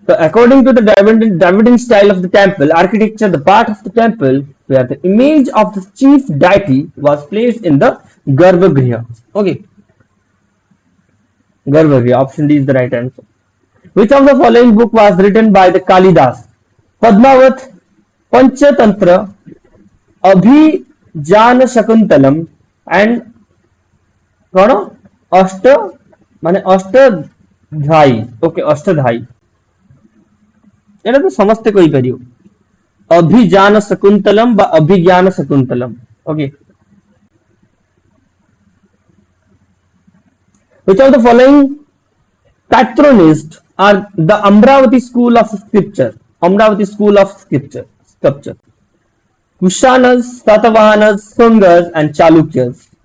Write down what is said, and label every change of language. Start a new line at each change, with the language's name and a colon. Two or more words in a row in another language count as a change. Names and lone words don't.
English: So according to the Dravidian style of the temple architecture, the part of the temple where the image of the chief deity was placed in the Garbhagriha. Okay, Garbhagriha. Option D is the right answer. Which of the following book was written by the Kalidas?
Odia: Padmavat, Panchatantra, Abhijana Shakuntalam, and କଉଣ ଅଷ୍ଟ ମାନେ ଅଷ୍ଟଧାଇ ଓକେ ଅଷ୍ଟଧାଇ ଏଟା ତ ସମସ୍ତେ କହି ପାରିଓ ଅଭିଜାନ ଶକୁନ୍ତଳମ ବା ଅଭିଜ୍ଞାନ ଶକୁନ୍ତଳମ ଓକେ
English: which of the following patronists are the Amravati school of sculpture Kushanas, Satavahanas, Sungas and Chalukyas.